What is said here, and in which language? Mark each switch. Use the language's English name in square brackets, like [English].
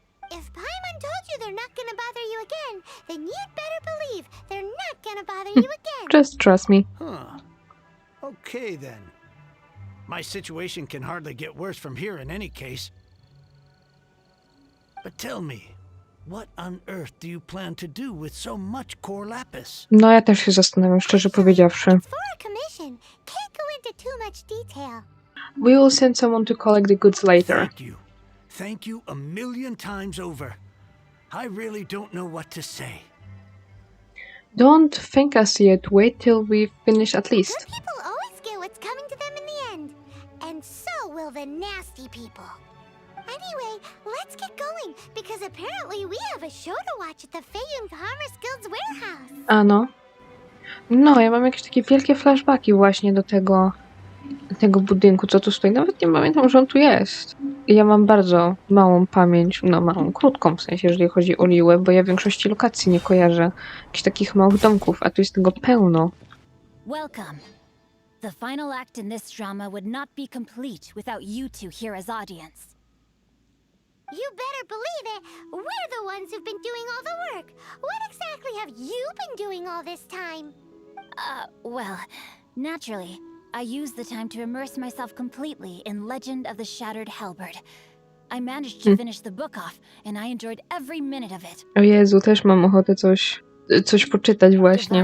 [English] If Paimon told you they're not gonna bother you again, then you'd better believe they're not gonna bother you again. just trust me. Huh. Okay then. My situation can hardly get worse from here in any case. But tell me, what on earth do you plan to do with so much core lapis? [Polish] No ja też się zastanawiam, szczerze powiedziawszy. [English] It's for a commission. Can't go into too much detail. We will send someone to collect the goods later. Thank you. Thank you a million times over. I really don't know what to say. Don't thank us yet. Wait till we finish at least. Good people always get what's coming to them in the end. And so will the nasty people. Anyway, let's get going, because apparently we have a show to watch at the Feiyun Commerce Guild's warehouse. [Polish] A no. No, ja mam jakieś takie wielkie flashbacki właśnie do tego budynku, co tu stoi. Nawet nie pamiętam, że on tu jest. Ja mam bardzo małą pamięć, no małą, krótką w sensie, jeżeli chodzi o Liłę, bo ja większości lokacji nie kojarzę. Jakichś takich małych domków, a tu jest tego pełno. [English] Welcome. The final act in this drama would not be complete without you two here as audience. You better believe it. We're the ones who've been doing all the work. What exactly have you been doing all this time? Well, naturally, I used the time to immerse myself completely in Legend of the Shattered Halberd. I managed to finish the book off, and I enjoyed every minute of it. [Polish] O Jezu, też mam ochotę coś poczytać właśnie.